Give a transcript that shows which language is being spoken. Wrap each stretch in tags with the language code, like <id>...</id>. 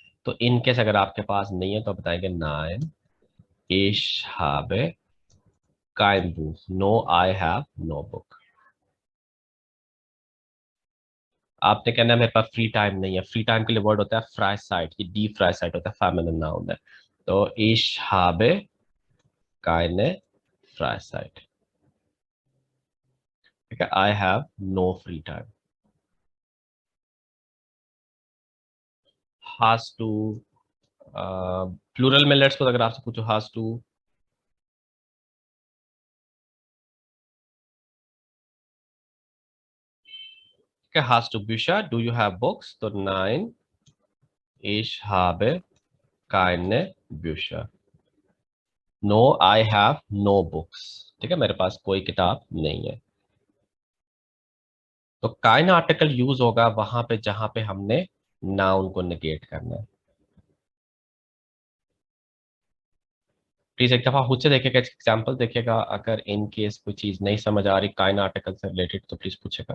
<hi>तो in case अगर आपके पास नहीं है तो आप बताएंगे nine,</hi> <de>ich habe kein Buch,</de> <en>no I have no book।</en> <hi>आपने कहना है मेरे पास फ्री टाइम नहीं है। फ्री टाइम के लिए वर्ड होता है फ्राइसाइट, ये डी फ्राइसाइट होता है, फेमिनिन नाउन है।</hi> <de>तो ich habe keine Freizeit।</de> <hi>ठीक है,</hi> <en>I have no free time.</en> <hi>has to plural में लेट्स सपोज अगर आपसे पूछो has to, क्या</hi> <de>has to Bücher,</de> <en>do you have books?</en> <de>तो नाइन, ich habe keine Bücher,</de> <en>no I have no books।</en> <hi>ठीक है, मेरे पास कोई किताब नहीं है। तो काइन आर्टिकल यूज होगा वहां पे जहां पे हमने नाउन को निगेट करना है। प्लीज एक दफा खुद से देखिएगा, एग्जाम्पल देखिएगा, अगर इन केस कोई चीज नहीं समझ आ रही काइन आर्टिकल से रिलेटेड तो प्लीज पूछेगा।</hi>